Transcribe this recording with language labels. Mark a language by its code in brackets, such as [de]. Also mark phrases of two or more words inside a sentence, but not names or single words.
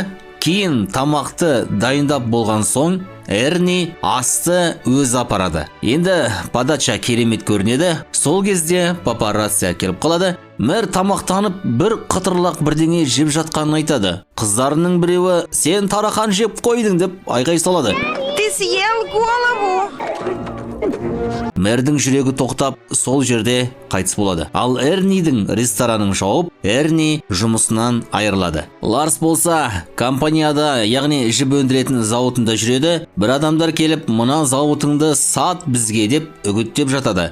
[kk] Кейін тамақты дайындап болған соң Эрни асты өз апарады. Енді подача керемет көрінеді. Сол кезде папарацци келіп қалады. Мэр тамақтанып бір қытырлақ бірдеңе жеп жатқанын айтады. Қыздарының біреуі «Сен тарақан жеп қойдың» деп айғай салады. [ru] Ты съел голову! [kk] Мэрдің жүрегі тоқтап, сол жерде қайтыс болады. Ал Эрнидің ресторанын жауып, Эрни жұмысынан айырылады. Ларс болса компанияда, яғни жіп өндіретін зауытында жүреді. Бір адамдар келіп, «Мына зауытыңды сат бізге» деп үгіттеп жатады.